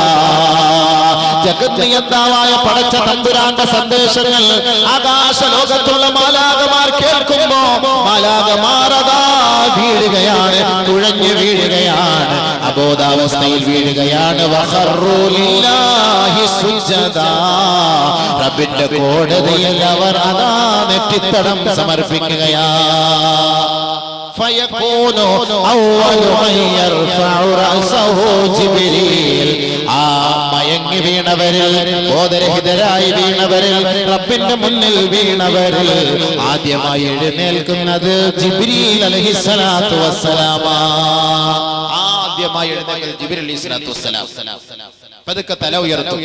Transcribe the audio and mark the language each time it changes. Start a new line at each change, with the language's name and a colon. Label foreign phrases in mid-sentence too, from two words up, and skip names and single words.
Malayalam: ജഗത്നിയന്താവായ പടച്ച തമ്പുരാന്റെ സന്ദേശങ്ങൾ ആകാശ ലോകത്തുള്ള മാലാഖമാർ കേൾക്കുമ്പോ മാലാഖമാരതാ വീഴുകയാണ്, തുഴഞ്ഞു വീഴുകയാണ്, അബോധാവസ്ഥയിൽ വീഴുകയാണ്.
Arabic: وخروا لله سجدا.
Malayalam: റബ്ബിന്റെ കോടതിയിൽ അവർ അതാ നെറ്റിത്തടം സമർപ്പിക്കുകയാണ്.
Arabic: فيكون أول من يرفع رأسه جبريل.
Malayalam: ആ മയങ്ങി വീണവരിൽ, ബോധരഹിതരായി വീണവരിൽ, റബ്ബിന്റെ മുന്നിൽ വീണവരിൽ ആദ്യമായി എഴുന്നേൽക്കുന്നത് ജിബ്രീൽ
Arabic: عليه الصلاة والسلام.
Malayalam: ആദ്യമായി എഴുന്നേൽക്കുന്നത് ജിബ്രീൽ
Arabic: عليه الصلاة والسلام.
Malayalam: പതുക്കെ തല ഉയർത്തും.